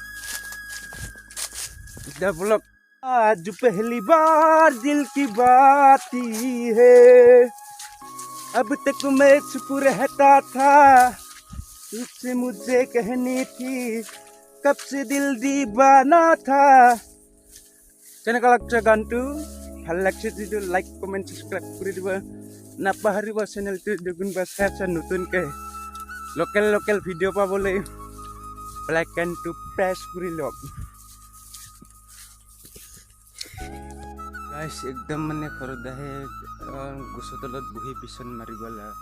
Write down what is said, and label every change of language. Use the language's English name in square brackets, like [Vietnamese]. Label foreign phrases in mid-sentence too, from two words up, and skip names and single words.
[Assamese] এতিয়া বলক [Hindi] आज पहली बार दिल की बाती है अब तक मैं चुप रहता था तुझसे मुझे कहनी थी कब से दिल दीवाना था [Assamese] কেনেকুৱা লাগছে গানটো ভাল লাগছে যদি [English] like comment subscribe [Assamese] কৰি দিব নাপাহৰিব চেনেলটো কোনোবা চাই আছে নতুনকৈ [English] local video' [Assamese] পাবলৈ [English] bell iconটো [Assamese] প্ৰেছ কৰি লওক গাইছ একদম মানে ঘৰত আহে গছৰ তলত বহি পিছন মাৰি গ'ল